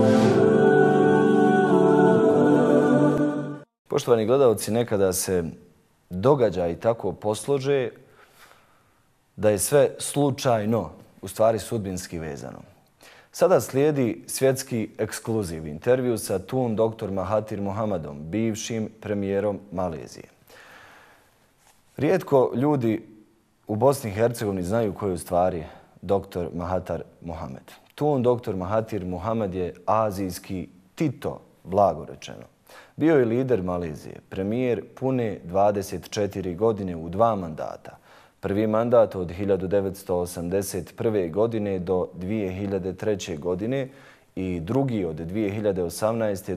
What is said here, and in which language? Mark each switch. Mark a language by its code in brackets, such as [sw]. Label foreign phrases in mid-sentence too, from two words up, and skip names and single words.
[bs] Poštovani gledalci, nekada se događaji tako poslože da je sve slučajno, u stvari sudbinski vezano. Sada slijedi svjetski ekskluziv intervju sa Tun dr. Mahathir Mohamadom, bivšim premijerom Malezije. Rijetko ljudi u Bosni i Hercegovini znaju ko je u stvari dr. Mahathir Mohamad. Tun dr. Mahathir Mohamad je azijski Tito, blago rečeno. Bio je lider Malezije, premijer pune 24 godine u 2 mandata. Prvi mandat od 1981. godine do 2003. godine i drugi od 2018.